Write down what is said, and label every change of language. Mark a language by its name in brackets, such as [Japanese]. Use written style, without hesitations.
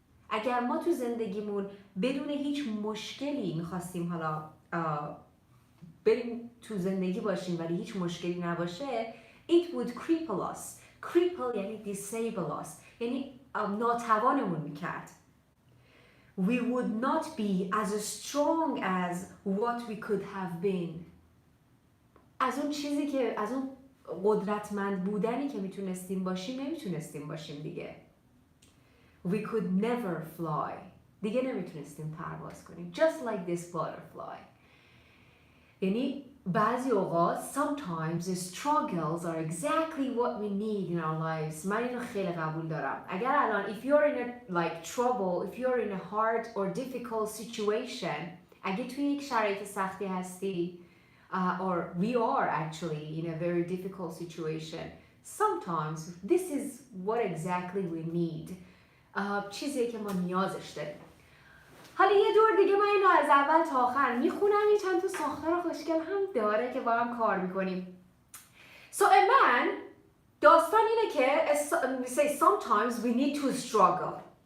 [Persian] اگر ما تو زندگیمون بدون هیچ مشکلی میخواستیم حالا بریم تو زندگی باشیم ولی هیچ مشکلی نباشه [English] it would cripple us. [Persian] cripple یعنی [English] disable us، [Persian] یعنی ناتوانمون میکرد. [English] We would not be as strong as what we could have been. [Persian] از اون چیزی که از اون قدرتمند بودنی که میتونستیم باشیم نمیتونستیم باشیم دیگه. [English] We could never fly. [Persian] دیگه نمیتونستیم پرواز کنیم. [English] Just like this butterfly. [Persian] یعنی بعضی اوقات [English] sometimes the struggles are exactly what we need in our lives. [Persian] من اینو خیلی قبول دارم. اگر الان [English] if you're in a like trouble, if you're in a hard or difficult situation، [Persian] اگه توی یک شرایط سختی هستی [English] or we are actually in a very difficult situation, sometimes this is what exactly we need. [Persian] چیزیه که ما نیازش داریم. حالا یه دور دیگه من اینو از اول تا آخر میخونم. یه چند تا ساختار خوشگل هم داره که با هم کار میکنیم. [English] So a man، [Persian] داستان اینه که [English] we say sometimes we need to struggle.